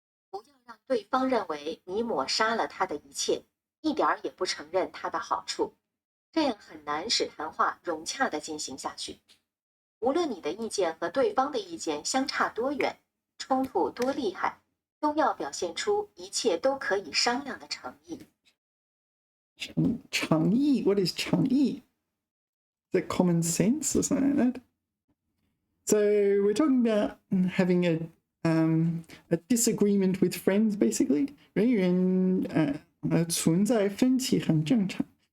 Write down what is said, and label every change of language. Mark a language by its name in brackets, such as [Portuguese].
[Chinese] 不要让对方认为你抹杀了他的一切，一点儿也不承认他的好处，这样很难使谈话融洽地进行下去。无论你的意见和对方的意见相差多远，冲突多厉害，都要表现出一切都可以商量的诚意。诚意 [English] What is 诚意? Is it common sense or something like that? So we're talking about having a disagreement with friends, basically. [Chinese] 人与人存在分歧很正常。